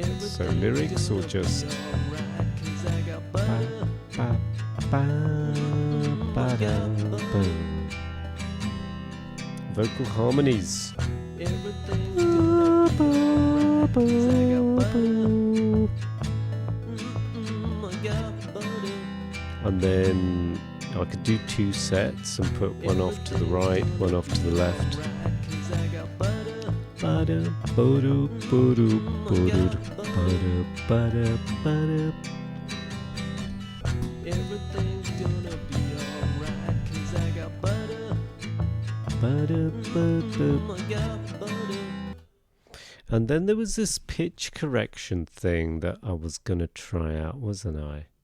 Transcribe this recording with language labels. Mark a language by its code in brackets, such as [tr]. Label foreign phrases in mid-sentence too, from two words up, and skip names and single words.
[en] So lyrics or just ba, ba, ba, ba, da, boom. Vocal harmonies. And then I could do 2 sets and put one off to the right, one off to the left. Ba-da, bo-do, bo-do, bo-do, ba-da, ba-da, ba-da. Everything's gonna be alright, 'cause I got butter. Butter, butter. And then there was this pitch correction thing that I was gonna try out, wasn't I?